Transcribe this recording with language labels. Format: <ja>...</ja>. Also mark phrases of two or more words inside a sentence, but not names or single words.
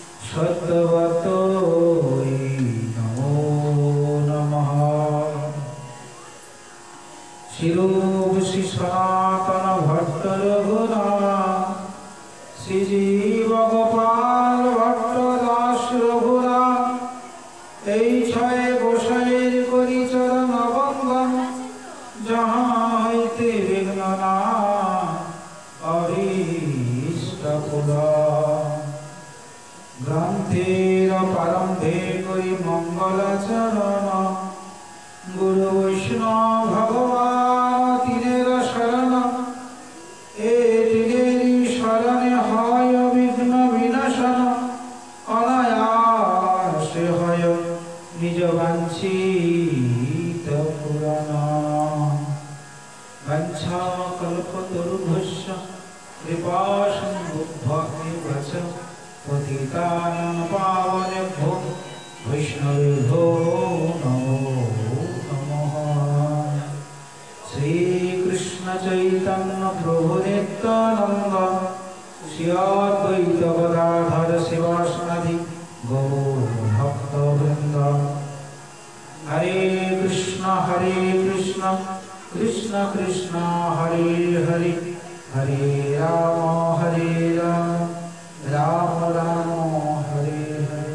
<sa>सद्वतोऽयि नमो नमः।</sa> <bn>शिरूप श्री सनातन भट्ट रघुनाथ, श्रीजीव गोपाल भट्ट दास रघुनाथ, এই ছয় গোসাইয়ের করি চরণ বন্দন, যাহা হইতে বিঘ্ন না অভীষ্ট পূরণ। গ্রন্থের প্রারম্ভে করি মঙ্গলাচরণ, গুরু বৈষ্ণব ভগবান তিনের শরণ। এ তিনেরই শরণে হয় বিঘ্ন বিনাশন, অনায়াসে হয় নিজ বাঞ্ছিত পূরণ।</bn> <sa>বাঞ্ছা কল্পতরুভ্যশ্চ কৃপা সিন্ধুভ্যেব চ পতিতানাং পাবনেভ্যো বৈষ্ণবেভ্যো নমো নমঃ। শ্রীকৃষ্ণ চৈতন্য প্রভু নিত্যানন্দ, শ্রী অদ্বৈত গদাধর শিবাসাদি গৌর ভক্তবৃন্দ। হরে কৃষ্ণ কৃষ্ণ কৃষ্ণ হরে হরে, হরে রাম রাম রাম হরে হরে।</sa>